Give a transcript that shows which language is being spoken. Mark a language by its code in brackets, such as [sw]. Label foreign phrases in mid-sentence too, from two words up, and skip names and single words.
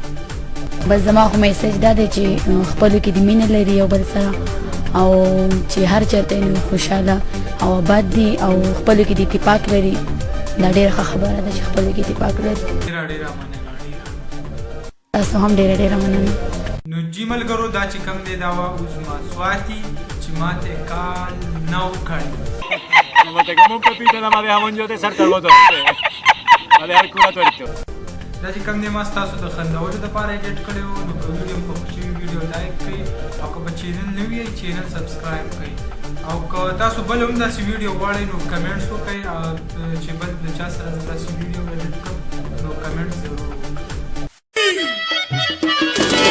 [ps] بس زما خو میسج دا دی چې خپلو کې د مینه لري یو بل سره، او چې هر چېرته یې نو خوشحاله او آباد دي او خپلو کې د اتفاق لري. دا ډېره ښه خبره ده چې خپلو کې اتفاق لري. ډېره ډېره مننه. تاسو هم ډېره ډېره مننه. نو جی ملګرو، دا چې کوم دی دا وه عظما سواتي چې ماته کال 9 کړی. [es] Como te como un pepito nada más de jamón yo te salto el botón. Va a dejar cura tuerto. [ps] دا چې کوم دی ما ستاسو د خندولو دپاره ایډیټ کړی و. نو که ویډیو مو خوښ شوي ویډیو لایک کړئ او که په چینل نوي یئ چینل سبسکرایب کړئ، او که تاسو بل هم داسې ویډیو غواړئ نو کمنټس وکړئ چې بل د چا سره داسې ویډیو ایډیټ کړم نو کمنټس ضرور وکړئ.